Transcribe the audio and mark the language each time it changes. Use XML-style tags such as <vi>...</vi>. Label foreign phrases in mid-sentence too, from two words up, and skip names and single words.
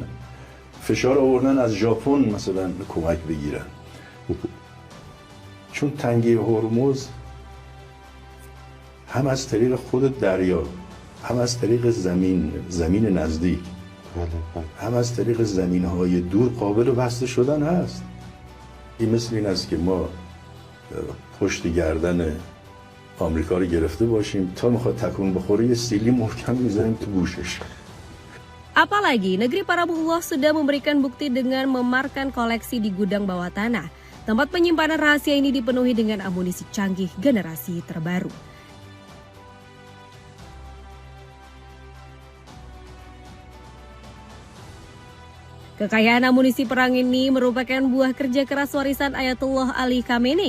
<fa>فشار آوردن از ژاپن مثلا کمک بگیرن، چون تنگه هرمز هم از طریق خود دریا، هم از طریق زمین نزدیک، هم از طریق زمینهای دور قابل بسته شدن هست. این مثل این است که ما پشت گردن آمریکا رو گرفته باشیم، تا میخواد تکون بخوره یه سیلی محکم میذاریم تو گوشش.</fa> <id>Apalagi negeri Paramullah sudah memberikan bukti dengan memarkan koleksi di gudang bawah tanah. Tempat penyimpanan rahasia ini dipenuhi dengan amunisi canggih generasi terbaru. Kekayaan amunisi perang ini merupakan buah kerja keras warisan Ayatollah Ali Khamenei.</id>